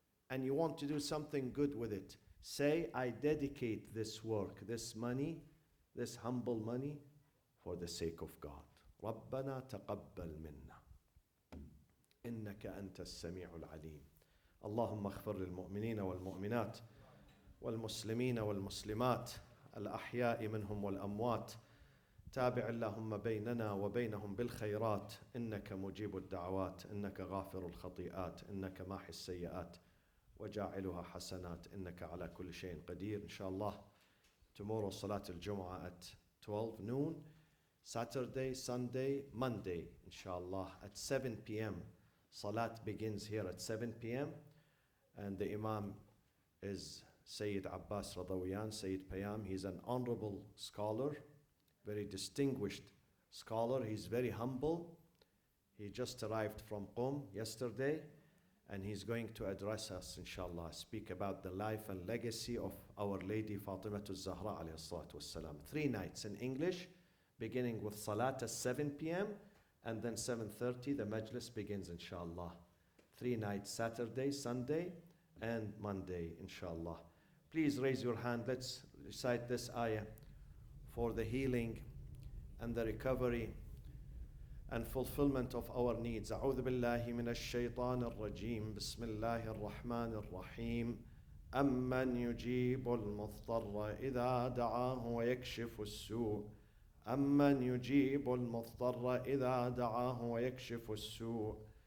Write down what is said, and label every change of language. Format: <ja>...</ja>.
<en>And you want to do something good with it. Say, I dedicate this work, this money, this humble money, for the sake of God.</en> <ar>رَبَّنَا تَقَبَّلْ مِنَّا إِنَّكَ أَنْتَ السَّمِيعُ الْعَلِيمُ اللهم اغفر للمؤمنين والمؤمنات والمسلمين والمسلمات الأحياء منهم والأموات تابع اللهم بيننا وبينهم بالخيرات إنك مجيب الدعوات إنك غافر الخطيئات إنك ماحي السيئات وجاعلها حسنات إنك على كل شيء قدير.</ar> <en>Inshallah, tomorrow Salat al-Jum'ah at 12 noon, Saturday, Sunday, Monday, inshallah, at 7 p.m. Salat begins here at 7 p.m. and the Imam is Sayyid Abbas Radawiyan, Sayyid Payam. He's an honorable scholar, very distinguished scholar. He's very humble. He just arrived from Qom yesterday, and he's going to address us, inshallah, speak about the life and legacy of Our Lady Fatimatul Zahra alayhi salatu wassalam. 3 nights in English, beginning with Salat at 7 p.m. and then 7:30 the majlis begins, inshallah. 3 nights, Saturday, Sunday, and Monday, inshallah. Please raise your hand. Let's recite this ayah for the healing and the recovery and fulfillment of our needs.</en> <ar>أعوذ بالله من الشيطان الرجيم. بسم الله الرحمن الرحيم. أمن يجيب المضطر إذا دعاه ويكشف السوء. أمن يجيب المضطر إذا دعاه ويكشف السوء.</ar>